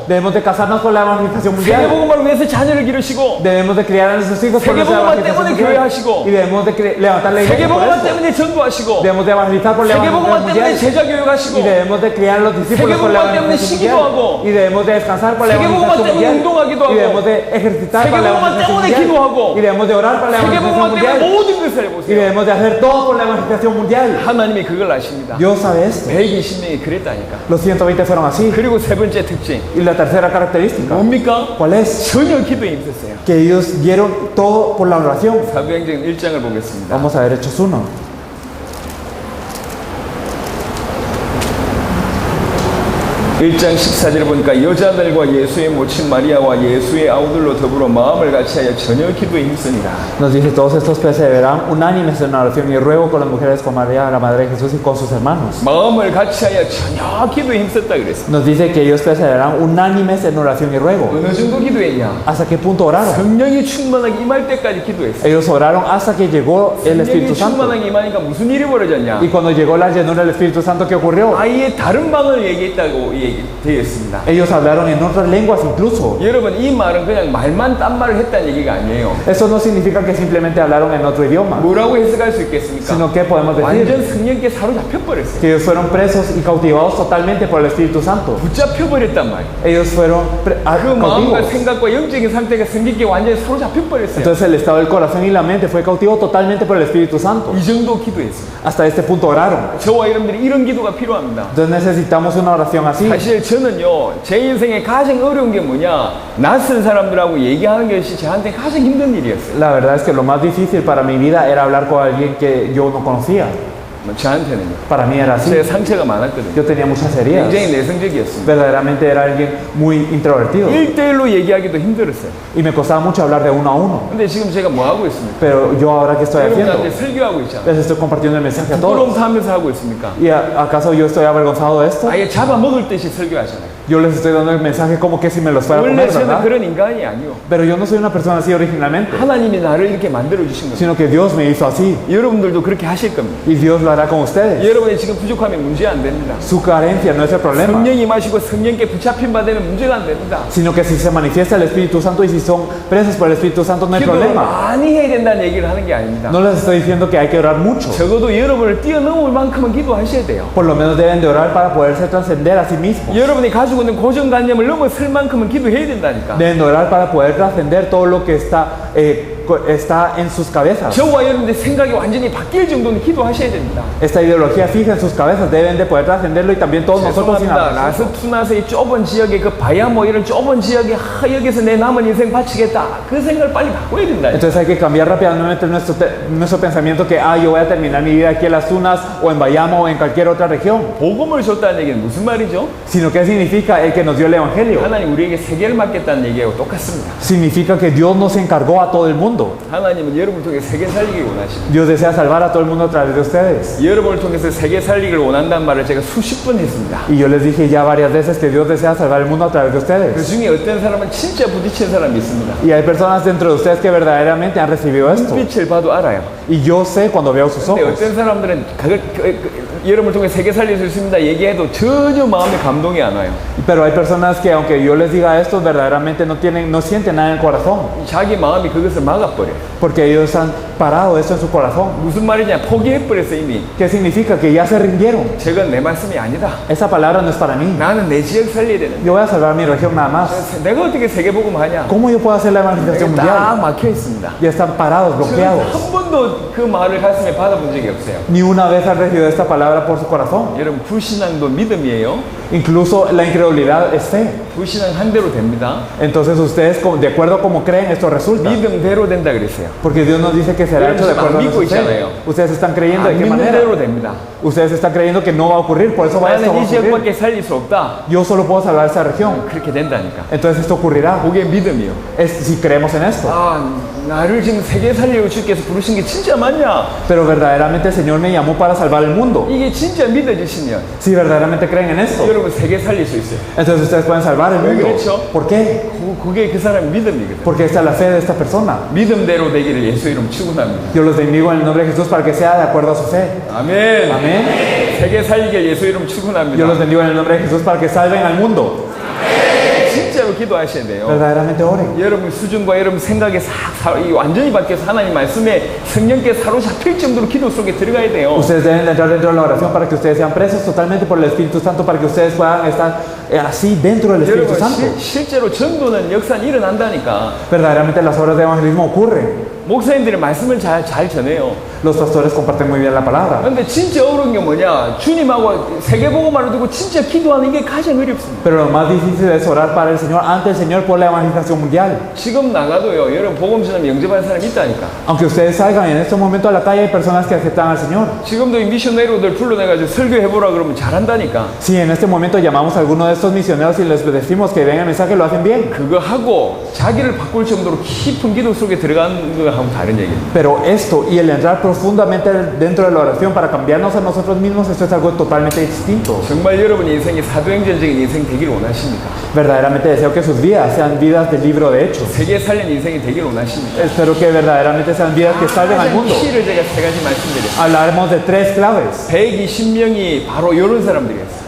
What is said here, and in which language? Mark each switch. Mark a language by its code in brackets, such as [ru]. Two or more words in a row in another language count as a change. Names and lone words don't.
[es] Debemos de casarnos por la evangelización mundial. [ko] 세계복음화를 위해서 자녀를 기르시고 [es] Debemos de criar a nuestros hijos por nuestra [ko] 세계복음화 [es] evangelización [ko] 때문에 [es] mundial. [ko] 교회하시고 [es] Y debemos de levantar la iglesia por [ko] 세계복음화 [es] esto. [ko] 때문에 전도하시고 [es] Debemos de evangelizar por la [ko] 세계복음화 [es] evangelización [ko] 때문에 [es] mundial. [ko] 제자교육하시고 [es] Y debemos de criar a los discípulos por la [ko] 세계복음화 때문에 [es] evangelización [ko] 시기도하고 [es] mundial. Y debemos de descansar por la [ko] 세계복음화 [es] evangelización [ko] 때문에 [es] mundial. [ko] 운동하기도 [es] Y [ko] 하고 [es] debemos de ejercitar por la [ko] 세계복음화 [es] evangelización [ko] 때문에 [es] mundial. [ko] 기도하고 [es] Y debemos de orar por la evangelización [ko] 세계복음화 때문에 [es] mundial. [ko] 모든 것을 [es] Y [ko] 해보세요. [es] debemos de hacer todo por la evangelización mundial. [ko] 하나님이 그걸 아십니다. [es] Dios sabe esto. [ko] 120명이 그랬다니까. [es] Los 120 fueron así. [ko] 그리고 세 번째 특징 [es] Y la tercera característica, [ko] 뭡니까? [es] ¿cuál es? [ko] 전혀 기도에 힘썼어요. [es] Que ellos dieron todo por la oración. [ko] 사도행전 1장을 보겠습니다. [es] Vamos a ver Hechos 1. [ko] 1장 14절을 보니까 여자들과 예수의 모친 마리아와 예수의 아우들로 더불어 마음을 같이하여 전혀 기도에 힘쓰니라. [es] Nos dice, todos estos perseveran unánimes en la oración y ruego con las mujeres, con María, la Madre de Jesús y con sus hermanos. [ko] 마음을 같이하여 전혀 기도에 힘썼다 그랬습니다. [es] Nos dice que ellos perseveran unánimes en oración y ruego. [ko] 어느 정도 기도했냐? [es] ¿Hasta qué punto oraron? [ko] 성령이 충만하게 임할 때까지 기도했어요. [es] Ellos oraron hasta que llegó el Espíritu [ko] 성령이 [es] Santo. [ko] 충만하게 임하니까 무슨 일이 벌어졌냐? [es] Y cuando llegó la llenura del Espíritu Santo, ¿qué ocurrió? [ko] 아예 다른 방을 얘기했다고 되어 있습니다. [es] Ellos hablaron en otras lenguas incluso. [ko] 여러분 이 말은 그냥 말만 딴 말을 했다는 얘기가 아니에요. [es] Eso no significa que simplemente hablaron en otro idioma, [ko] 뭐라고 해석할 수 있겠습니까? [es] sino que podemos [ko] 완전 [es] decir [ko] 성령께 사로잡혀 버렸어요. [es] que ellos fueron presos y cautivados totalmente por el Espíritu Santo. [ko] 붙잡혀 버렸단 말이에요. [es] Ellos fueron [ko] 그 마음과 [es] cautivos. [ko] 생각과 영적인 상태가 성령께 완전히 사로잡혀 버렸어요. [es] Entonces el estado del corazón y la mente fue cautivo totalmente por el Espíritu Santo. [ko] 이 정도 기도했어요. [es] Hasta este punto oraron. [ko] 저와 여러분들이 이런 기도가 필요합니다. [es] Entonces necesitamos una oración así. [ko] 사실 저는요 제 인생에 가장 어려운 게 뭐냐 낯선 사람들하고 얘기하는 것이 저한테 가장 힘든 일이었어요. [es] La verdad es que lo más difícil para mi vida era hablar con alguien que yo no conocía. [ko] 저한테는요. [es] Para mí era así. [ko] 제 상처가 많았거든요. [es] Yo tenía muchas heridas. [ko] 굉장히 내성적이었습니다. [es] Verdaderamente era alguien muy introvertido. [ko] 1대1로 얘기하기도 힘들었어요. [es] Y me costaba mucho hablar de uno a uno. [ko] 근데 지금 제가 뭐 하고 있습니까? [es] Pero yo ahora que estoy haciendo, [ko] 여러분한테 설교하고 있잖아요. [es] les estoy compartiendo el mensaje a [ko] 부끄러움 [es] todos. [ko] 타면서 하고 있습니까? [es] ¿Y acaso yo estoy avergonzado de esto? [ko] 아예 잡아먹을 듯이 설교하잖아요. [es] Yo les estoy dando el mensaje como que si me los fuera a [ko] 원래 [es] comer, [ko] 저는 [es] ¿verdad? [ko] 그런 인간이 아니요. [es] Pero yo no soy una persona así originalmente, [ko] 하나님이 나를 이렇게 만들어 주신 겁니다. [es] sino que Dios me hizo así [ko] 여러분들도 그렇게 하실 겁니다. [es] y Dios lo hará con ustedes. [ko] 여러분의 지금 부족함이 문제 안 됩니다. [es] Su carencia no es el problema, [ko] 성령이 마시고 성령께 붙잡힌 바 되면 문제가 안 됩니다. [es] sino que si se manifiesta el Espíritu Santo y si son presos por el Espíritu Santo no hay [ko] 기도를 [es] problema. [ko] 많이 해야 된다는 얘기를 하는 게 아닙니다. [es] No les estoy diciendo que hay que orar mucho. [ko] 적어도 여러분을 뛰어넘을 만큼은 기도하셔야 돼요. [es] Por lo menos deben de orar para poderse trascender a sí mismos. [ko] 여러분이 가지고 있는 고정관념을 넘어설 만큼은 기도해야 된다니까. [es] Deben de orar para poder trascender todo lo que está en sus cabezas. [ko] 저와 여러분의 생각이 완전히 바뀔 정도는 기도하셔야 됩니다. [es] Esta ideología fija en sus cabezas deben de poder trascenderlo y también todos nosotros sin [ko] 죄송합니다. [es] hacer eso. [ko] 라스투나스의 좁은 지역에 그 바야모 이런 좁은 지역에 여기서 내 남은 인생 바치겠다. 그 생각을 빨리 바꿔야 된다. [es] Entonces hay que cambiar rápidamente nuestro pensamiento que yo voy a terminar mi vida aquí en las Tunas o en Bayamo o en cualquier otra región. [ko] 복음을 줬다는 얘기는 무슨 말이죠? [es] Sino que significa el que nos dio el Evangelio. [ko] 하나님 우리에게 세계를 맡겼다는 얘기하고 똑같습니다. [es] Significa que Dios nos encargó a todo el mundo. [ko] 하나님은 여러분을 통해 세계 살리기 원하십니다. [es] Dios desea salvar a todo el mundo a través de ustedes. [ko] 여러분을 통해서 세계 살리기를 원한다는 말을 제가 수십 번 했습니다. [es] Y yo les dije ya varias veces que Dios desea salvar el mundo a través de [ko] 그 [es] ustedes. [ko] 중에 어떤 사람은 진짜 부딪힌 사람이 있습니다. [es] Y hay personas dentro de ustedes que verdaderamente han recibido esto. [ko] 빛을 봐도 알아요. [es] Y yo sé cuando veo sus [ko] 근데 [es] ojos. [ko] 어떤 사람들은 여러분을 통해 세계 살릴 수 있습니다 얘기해도 전혀 마음에 감동이 안 와요. [es] Pero hay personas que aunque yo les diga esto, verdaderamente no sienten nada en el corazón. [ko] 자기 마음이 그것을 막아버려요. [es] Porque ellos han parado esto en su corazón. [ko] 무슨 말이냐? 포기해버렸어 이미. [es] ¿Qué significa? Que ya se rindieron. [ko] 저건 내 말씀이 아니다. [es] Esa palabra no es para mí. [ko] 나는 내 지역 살려야 되는데 [es] Yo voy a salvar mi región nada más. [ko] 내가 어떻게 세계복음 하냐? [es] ¿Cómo yo puedo hacer la evangelización [ko] 딱 [es] mundial? [ko] 막혀 있습니다. [es] Ya están parados, [ko] 저는 [es] bloqueados. [ko] 한 번도 그 말을 가슴에 받아본 적이 없어요. [es] Ni una vez han recibido esta palabra por su corazón. [ko] 여러분 불신앙도 믿음이에요. [es] Incluso la incredulidad es fe. [ko] 불신앙 한 대로 됩니다. [es] Entonces ustedes, de acuerdo a como creen, esto resulta. [ko] 믿음대로 된다 그랬어요. [es] Porque Dios nos dice que será hecho de acuerdo a su fe. Ustedes están creyendo de [ko] 안 [es] qué [ko] 믿는 [es] manera. [ko] 대로 됩니다. [es] Ustedes están creyendo que no va a ocurrir, por eso va a [ko] 나는 이 [es] ocurrir. [ko] 지역밖에 살릴 수 없다. [es] Yo solo puedo salvar esa región. [ko] 그렇게 된다니까. [es] Entonces esto ocurrirá. [ko] 그게 믿음이요. [es] Es si creemos en esto. [ko] 아, 나를 지금 세계 살리고 주께서 부르신 게 진짜 맞냐? [es] Pero verdaderamente el Señor me llamó para salvar el mundo. [ko] 이게 진짜 믿어지시면 [es] Si verdaderamente creen en esto, [ko] 여러분 세계 살릴 수 있어요. [es] entonces ustedes pueden salvar el mundo. [ko] 그렇죠. [es] ¿Por qué? [ko] 그게 그 사람의 믿음이거든. [es] Porque esta es la fe de esta persona. [ko] 믿음대로 되기를 예수 이름 축원합니다. [es] Yo los bendigo en el nombre de Jesús para que sea de acuerdo a su fe. [ko] 아멘. [es] Amén. [ko] 세계 살리게 예수 이름 [es] Yo los [ko] 축원합니다. [es] bendigo en el nombre de Jesús para que salven al mundo. [ko] 진짜로 기도하셔야 돼요. [es] Verdaderamente oren. [ko] 여러분 수준과 여러분 생각이 완전히 바뀌어서 하나님 말씀에 성령께 사로잡힐 정도로 기도 속에 들어가야 돼요. [es] Ustedes deben de entrar dentro de la oración para que ustedes sean presos totalmente por el Espíritu Santo, para que ustedes puedan estar así dentro del Espíritu [ko] 여러분 [es] Santo. [ko] 실제로 전도는 역사는 일어난다니까. [es] Verdaderamente las obras de evangelismo ocurren. [ko] 목사님들이 말씀을 잘 전해요. [es] Los pastores comparten muy bien la palabra. [ko] 근데 진짜 어려운 게 뭐냐? 주님하고 세계복음화를 두고 진짜 기도하는 게 가장 어렵습니다. [es] Pero lo más difícil es orar para el Señor, ante el Señor por la evangelización mundial. [ko] 지금 나가도요. 여러분 복음 전하면 영접하는 사람이 있다니까. [es] Aunque ustedes salgan en este momento a la calle, hay personas que aceptan al Señor. [ko] 지금도 이 미셔너리들 불러내가지고 설교해보라 그러면 잘한다니까. [es] Si en este momento llamamos a alguno de estos misioneros y les decimos que den el mensaje, lo hacen bien. [ko] 그거 하고 자기를 바꿀 정도로 깊은 기도 속에 들어가는 거하고 다른 얘기예요. [es] Pero esto y el entrar profundamente dentro de la oración para cambiarnos a nosotros mismos, esto es algo totalmente distinto. [ko] 정말 여러분의 인생이 사도행전적인 인생 되기를 원하십니까? [es] Verdaderamente deseo que sus vidas sean vidas del libro de Hechos. [ko] 세계 살린 인생이 되기를 원하십니까? [es] Espero que verdaderamente sean vidas que salven al mundo. [ko] 키를 제가 세 가지 말씀드렸어요. [es] Hablaremos de tres claves. [ko] 120명이 바로 이런 사람들이었어요.